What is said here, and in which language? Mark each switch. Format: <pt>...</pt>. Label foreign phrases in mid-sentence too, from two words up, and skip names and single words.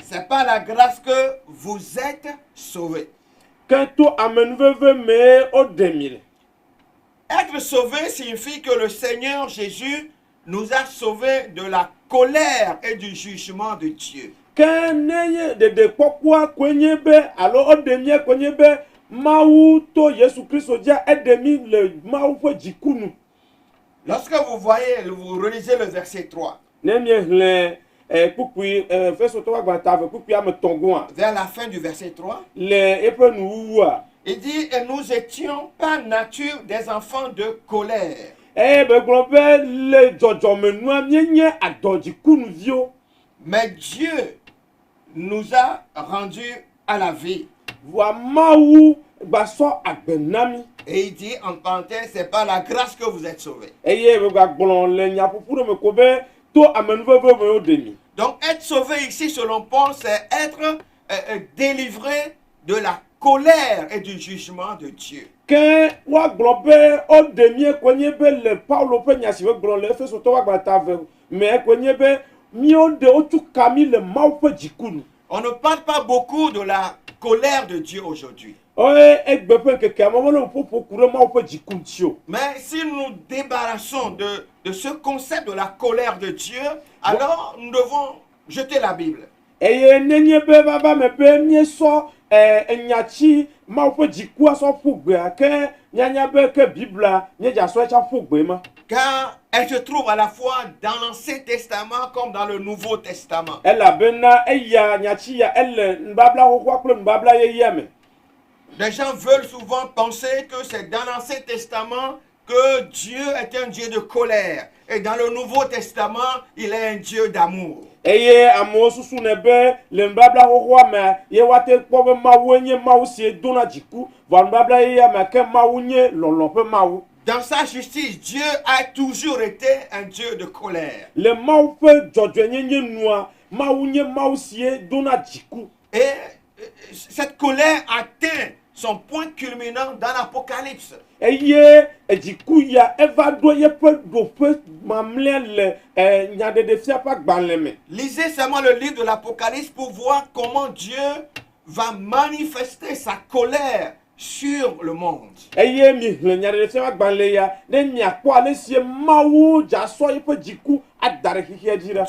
<fr>C'est par la grâce que vous êtes sauvés.</fr> <ee>Ke to amenuveve me woɖe mi le.</ee> <fr>Être sauvé signifie que le Seigneur Jésus nous a sauvés de la colère et du jugement de Dieu.</fr> <ee>Ke nenye ɖeɖekpɔkpɔa koe nye be alo woɖe mia koe nye be Mawu to Yesu Kristo dzia eɖe mi le Mawu ƒe dzikunu.</ee> <fr>Lorsque vous voyez, vous relisez le verset 3,</fr> <ee>Ne miexlẽ kpukpui Efesotɔwo agbata ave kpukpui ame tɔ̃ goa</ee> <fr>vers la fin du verset 3,</fr> <ee>le eƒe nuwuwua.</ee> <fr>il dit, et nous étions par nature des enfants de colère.</fr> <ee>Eye be gblɔ be le dzɔdzɔmenua mienye adɔdzikunuviwo.</ee> <fr>Mais Dieu nous a rendus à la vie.</fr> <ee>Voa Mawu gbasɔ agbe na mi.</ee> <fr>Et il dit, en parenthèse, c'est par la grâce que vous êtes sauvés.</fr> <ee>Eye be gagblɔ le nyaƒoƒu ɖe me ko be to amenuveve me woɖe mi.</ee> <fr>Donc, être sauvé ici, selon Paul, c'est être délivré de la colère et du jugement de Dieu.</fr> <ee>Ke woagblɔ be woɖe mie koe nye be le Paulo ƒe nya si be gblɔ le Efesotɔwo agbata ave me koe nye be mío ɖe wotu ka mi le Mawu ƒe dzikunu.</ee> <fr>On ne parle pas beaucoup de la colère de Dieu aujourd'hui.</fr> <ee>Oye egbe ƒe nkekea me mele ƒoƒo ku ɖe Mawu ƒe dziku ŋuti o.</ee> <fr>Mais si nous nous débarrassons de ce concept de la colère de Dieu, alors nous devons jeter la Bible.</fr> <ee>Eye nenye be vava me be miesɔ enyatsi Mawu ƒe dzikua sɔ ƒu gbea ke mianya be ke Biblia miedzasɔ etsa ƒu gbe ma.</ee> <fr>Car elle se trouve à la fois dans l'Ancien Testament comme dans le Nouveau Testament.</fr> <ee>Elabena eya nyatsi ya ele nubabla xoxoa kple nubabla yeyea me.</ee> <fr>Les gens veulent souvent penser que c'est dans l'Ancien Testament que Dieu est un Dieu de colère. Et dans le Nouveau Testament, il est un Dieu d'amour.</fr> <ee>Eye amewo susu ne be le nubabla xoxoa me ye woate kpɔ be Mawu nye Mawu si dona dziku, vɔ nubabla yeyea me ke Mawu nye lɔlɔ ƒe Mawu.</ee> <fr>Dans sa justice, Dieu a toujours été un Dieu de colère.</fr> <ee>Le Mawu ƒe dzɔdzɔenye nye nua, Mawu nye Mawu sie dona dziku.</ee> <fr>Et cette colère atteint son point culminant dans l'Apocalypse.</fr> <ee>Eye dziku ya eva ɖo yeƒe ɖoƒe mamlɛ le nyaɖeɖefia ƒe agbalẽ me.</ee> <fr>Lisez seulement le livre de l'Apocalypse pour voir comment Dieu va manifester sa colère sur le monde.</fr> <ee>Eye mi hlẽ nyaɖeɖefia ƒe agbalẽ ya, ne miakpɔ ale si Mawu dzasɔ yeƒe dziku ada ɖe xixia dzi ɖa.</ee>